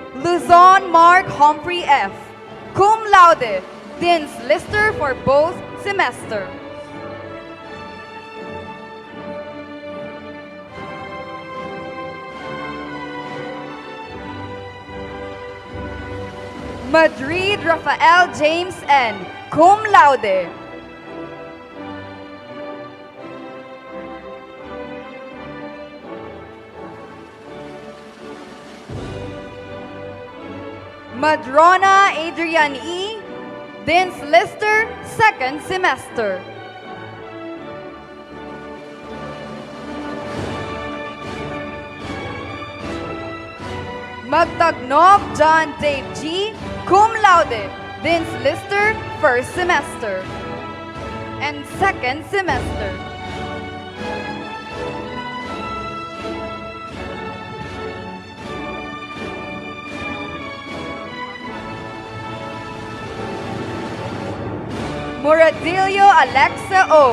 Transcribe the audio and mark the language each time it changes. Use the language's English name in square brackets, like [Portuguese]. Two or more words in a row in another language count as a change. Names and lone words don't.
[English] Luzon Mark Humphrey F. [Latin] Cum laude, [English] Dean's Lister for both semester. Madrid Rafael James N. [Latin] Cum laude. Madrona Adrian E. [English] Dean's Lister, second semester. Magtagnop John Dave G. [Latin] Cum laude, [English] Dean's Lister, first semester and second semester. Muradillo Alexa O.